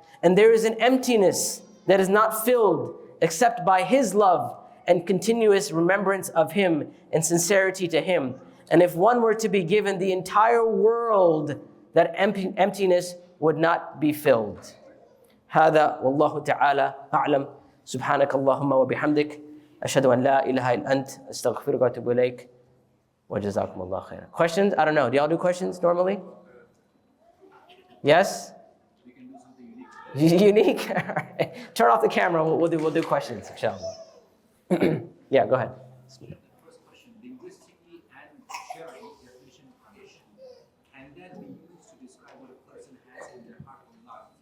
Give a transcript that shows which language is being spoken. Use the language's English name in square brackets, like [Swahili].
[English] And there is an emptiness that is not filled except by His love and continuous remembrance of Him and sincerity to Him. And if one were to be given the entire world, that emptiness would not be filled. [Arabic] هذا والله تعالى أعلم. سبحانك اللهم وبحمدك أشهد أن لا إله إلا أنت أستغفرك وأتوب إليك وجزاكم الله خيرا. [English] Questions? I don't know. Do y'all do questions normally? Yes? We can do something unique. Unique? All right. Turn off the camera. We'll do questions, inshallah. Yeah, go ahead. The first question, linguistically and shar'i definition of Ishq, can that be used to describe what a person has in their heart or not?